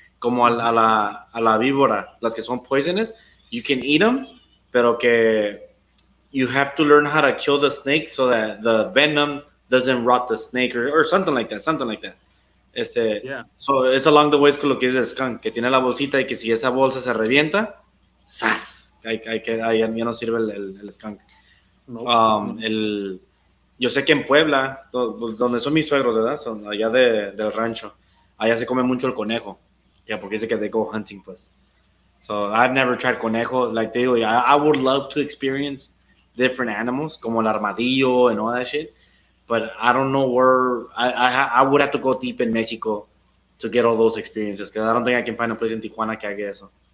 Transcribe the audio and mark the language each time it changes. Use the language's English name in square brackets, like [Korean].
[Spanish] Como a la víbora, las que son [English] poisonous, you can eat them, [Spanish] pero que [English] you have to learn how to kill the snake so that the venom doesn't rot the snake or something like that, something like that. Yeah, So it's along the ways [Spanish] con lo que dice el skunk, que tiene la bolsita y que si esa bolsa se revienta, ¡zas! Ahí ya no sirve el skunk. nope. Um, el, yo sé que en Puebla, donde son mis suegros, ¿verdad? Son allá del rancho. Allá se come mucho el conejo. Ya, porque dice que [English] they go hunting, [Spanish] pues. [English] So I've never tried conejo. Like [Spanish] te digo, [English] I would love to experience different animals, [Spanish] como el armadillo [English] and all that shit. But I don't know where. I would have to go deep in Mexico to get all those experiences. Because I don't think I can find a place in Tijuana [Spanish] que haga eso.